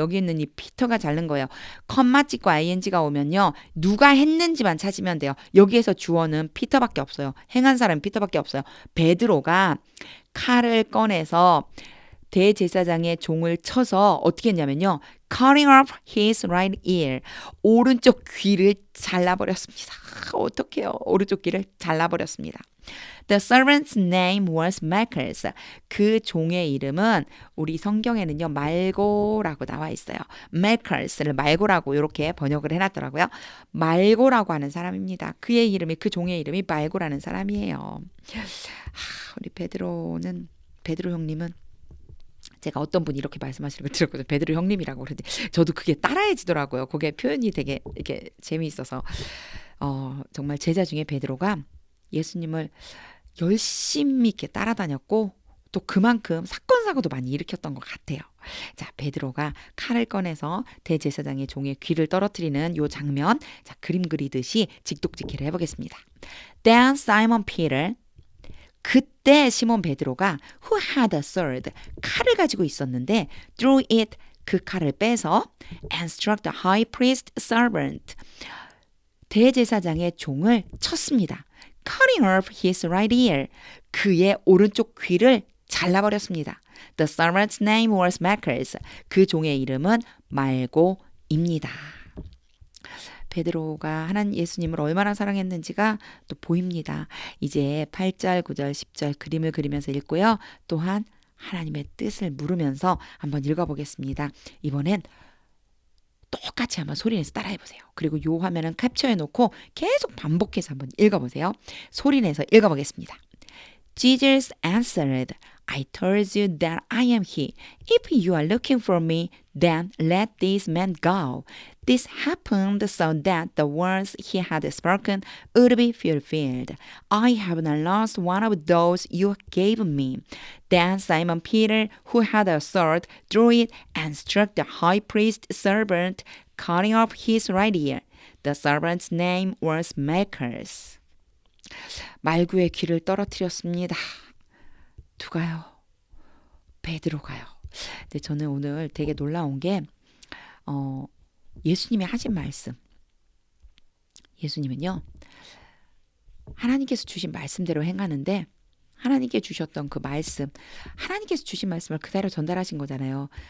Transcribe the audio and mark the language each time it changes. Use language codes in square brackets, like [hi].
[ko] 여기 있는 이 피터가 자른 거예요. 컴마 찍고 ing가 오면요. 누가 했는지만 찾으면 돼요. 여기에서 주어는 피터밖에 없어요. 행한 사람은 피터밖에 없어요. 베드로가 칼을 꺼내서 대제사장의 종을 쳐서 어떻게 했냐면요. [en] cutting off his right ear. [ko] 오른쪽 귀를 잘라버렸습니다. 어떡해요. 오른쪽 귀를 잘라버렸습니다. [en] The servant's name was Malchus. [ko] 그 종의 이름은 우리 성경에는요. 말고라고 나와 있어요. Malchus를 말고라고 이렇게 번역을 해놨더라고요. 말고라고 하는 사람입니다. 그 종의 이름이 말고라는 사람이에요. 우리 베드로 형님은 제가 어떤 분이 이렇게 말씀하시는 걸 들었거든요. 베드로 형님이라고 그러는데 저도 그게 따라해지더라고요. 그게 표현이 되게 이렇게 재미있어서 정말 제자 중에 베드로가 예수님을 열심히 이렇게 따라다녔고 또 그만큼 사건 사고도 많이 일으켰던 것 같아요. 자, 베드로가 칼을 꺼내서 대제사장의 종의 귀를 떨어뜨리는 요 장면, 자 그림 그리듯이 직독직기를 해보겠습니다. [en] Then Simon Peter [ko] 그때 시몬 베드로가 [en] who had a sword [ko] 칼을 가지고 있었는데 [en] drew it [ko] 그 칼을 빼서 [en] and struck the high priest servant [ko] 대제사장의 종을 쳤습니다. [en] cutting off his right ear [ko] 그의 오른쪽 귀를 잘라버렸습니다. [en] The servant's name was Malchus [ko] 그 종의 이름은 말고입니다. 베드로가 하나님 예수님을 얼마나 사랑했는지가 또 보입니다. 이제 8절, 9절, 10절 그림을 그리면서 읽고요. 또한 하나님의 뜻을 물으면서 한번 읽어보겠습니다. 이번엔 똑같이 한번 소리내서 따라해보세요. 그리고 요 화면은 캡처해놓고 계속 반복해서 한번 읽어보세요. 소리내서 읽어보겠습니다. [en] Jesus answered, I told you that I am he. If you are looking for me, then let this man go. This happened so that the words he had spoken would be fulfilled. I have not lost one of those you gave me. Then Simon Peter, who had a sword, drew it and struck the high priest's servant, cutting off his right ear. The servant's name was Malchus. [ko] 말구의 귀를 떨어뜨렸습니다. 누가요? 베드로가요. 근데 저는 오늘 되게 놀라운 게 예수님이 하신 말씀. 예수님은요. 하나님께서 주신 말씀대로 행하는데 하나님께 주셨던 그 말씀, 하나님께서 주신 말씀을 그대로 전달하신 거잖아요.